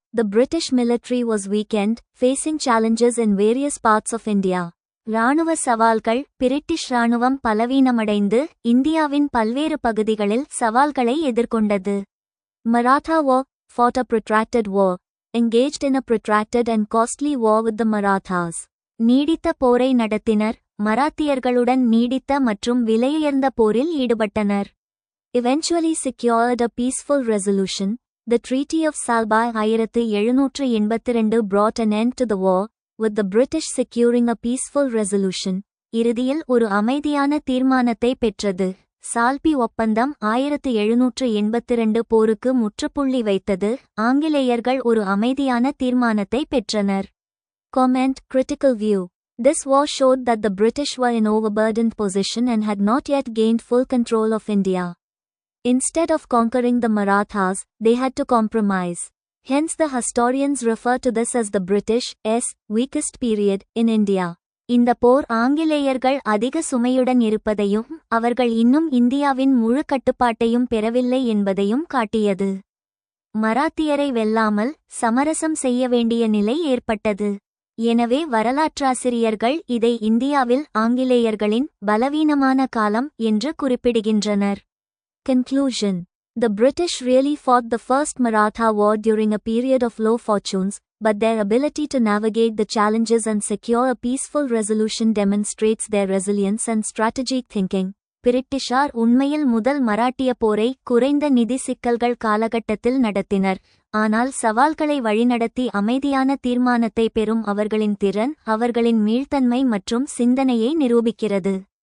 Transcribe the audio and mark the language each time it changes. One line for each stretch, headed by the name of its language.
English: The British military was weakened, facing challenges in various parts of India.
Tamil: இராணுவ சவால்கள். British இராணுவம் பலவீனமடைந்து இந்தியாவின் பல்வேறு பகுதிகளில் சவால்களை எதிர்கொண்டது.
English: Maratha War. Fought a protracted war. Engaged in a protracted and costly war with the Marathas.
Tamil: நீடித்த போரை நடத்தினர். மராத்தியர்களுடன் நீடித்த மற்றும் விலையுயர்ந்த போரில் ஈடுபட்டனர்.
English: Eventually secured a peaceful resolution. The Treaty of Salbai 1782 brought an end to the war, with the British securing a peaceful resolution.
Tamil: இறுதியில் ஒரு அமைதியான தீர்மானத்தை பெற்றது. சால்பி ஒப்பந்தம் 1782 போருக்கு முற்றுப்புள்ளி வைத்தது. ஆங்கிலேயர்கள் ஒரு அமைதியான தீர்மானத்தை பெற்றனர்.
English: Comment. Critical view. This war showed that the British were in overburdened position and had not yet gained full control of India. Instead of conquering the Marathas, they had to compromise. Hence the historians refer to this as the British weakest period in India.
Tamil: இந்த போர் ஆங்கிலேயர்கள் அதிக சுமையுடன் இருப்பதையும் அவர்கள் இன்னும் இந்தியாவின் முழு கட்டுப்பாட்டையும் பெறவில்லை என்பதையும் காட்டியது. மராத்தியரை வெல்லாமல் சமரசம் செய்ய வேண்டிய நிலை ஏற்பட்டது. எனவே வரலாற்றாசிரியர்கள் இதை இந்தியாவில் ஆங்கிலேயர்களின் பலவீனமான காலம் என்று குறிப்பிடுகின்றனர்.
English: Conclusion. The British really fought the First Maratha War during a period of low fortunes, but their ability to navigate the challenges and secure a peaceful resolution demonstrates their resilience and strategic thinking.
Tamil: பிரிட்டிஷார் உண்மையில் முதல் மராட்டிய போரை குறைந்த நிதி சிக்கல்கள் காலகட்டத்தில் நடத்தினர். ஆனால் சவால்களை வழிநடத்தி அமைதியான தீர்மானத்தை பெறும் அவர்களின் திறன் அவர்களின் மீள்தன்மை மற்றும் சிந்தனையை நிரூபிக்கிறது.